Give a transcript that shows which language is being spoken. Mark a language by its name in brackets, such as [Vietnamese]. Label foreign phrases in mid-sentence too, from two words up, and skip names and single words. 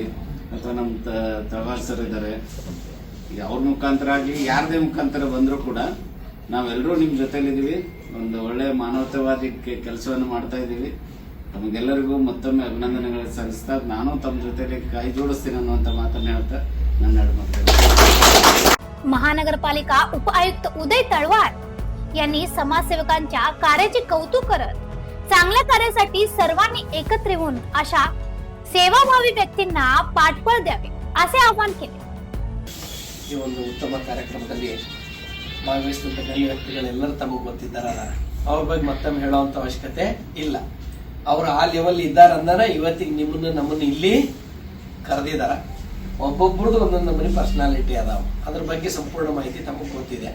[Kannada] ಅಥವಾ ನಮ್ಮ ತಳವಾರ್ ಸರ್ ಇದ್ದಾರೆ, ಈಗ ಅವ್ರ ಮುಖಾಂತರ ಆಗಲಿ ಯಾರದೇ ಮುಖಾಂತರ ಬಂದರೂ ಕೂಡ ನಾವೆಲ್ಲರೂ ನಿಮ್ಮ ಜೊತೆಲಿದ್ದೀವಿ. ಒಂದು ಒಳ್ಳೆ ಮಾನವತಾವಾದಿ ಕೆಲಸವನ್ನು ಮಾಡ್ತಾ ಇದ್ದೀವಿ. ತಮಗೆಲ್ಲರಿಗೂ ಮತ್ತೊಮ್ಮೆ ಅಭಿನಂದನೆಗಳು ಸಲ್ಲಿಸ್ತಾ ನಾನು ತಮ್ಮ ಜೊತೆಲಿ ಕೈ ಜೋಡಿಸ್ತೀನಿ ಅನ್ನುವಂಥ ಮಾತನ್ನು ಹೇಳ್ತಾ ನನ್ನ ಎರಡು ಮಾತು. [Marathi] महानगरपालिका उपआयुक्त उदय तळवार यांनी समाजसेवकांच्या कार्याचे कौतुक करत चांगल्या कार्यासाठी सर्वांनी एकत्र येऊन अशा सेवाभावी व्यक्तींना पाठबळ द्यावे असे आवाहन केले. [Kannada] ಈ ಒಂದು ಉತ್ತಮ ಕಾರ್ಯಕ್ರಮದಲ್ಲಿ ಭಾಗವಹಿಸಿದಂಥ ಗಣ್ಯ ವ್ಯಕ್ತಿಗಳೆಲ್ಲರೂ ತಮಗೆ ಗೊತ್ತಿದ್ದಾರ. ಅವ್ರ ಬಗ್ಗೆ ಮತ್ತೊಮ್ಮೆ ಹೇಳುವಂತ ಅವಶ್ಯಕತೆ ಇಲ್ಲ. ಅವರು ಆ ಲೆವೆಲ್ ಇದ್ದಾರೆ ಅಂದಾನ ಇವತ್ತಿಗೆ ನಮ್ಮನ್ನು ಇಲ್ಲಿ ಕರೆದಿದ್ದಾರೆ. ಒಬ್ಬೊಬ್ರದ್ದು ಒಂದೊಂದು ನಮ್ಮನೆ ಪರ್ಸನಾಲಿಟಿ ಅದಾವ. ಅದ್ರ ಬಗ್ಗೆ ಸಂಪೂರ್ಣ ಮಾಹಿತಿ ತಮಗೆ ಗೊತ್ತಿದೆ.